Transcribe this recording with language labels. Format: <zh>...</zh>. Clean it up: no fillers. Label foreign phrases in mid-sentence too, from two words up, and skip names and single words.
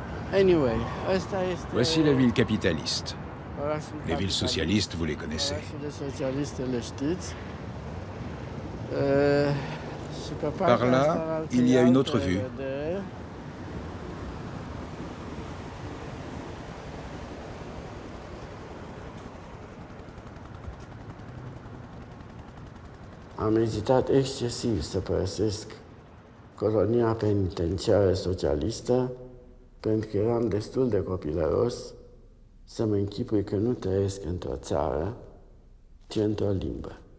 <fr>Voici la ville capitaliste. Les villes socialistes, vous les connaissez. Par là, il y a une autre vue.</fr> <ro>Am ezitat excesiv să părăsesc colonia penitenciară socialistă pentru că eram destul de copilăros să mă închipui că nu trăiesc într-o țară, ci într-o limbă.</ro>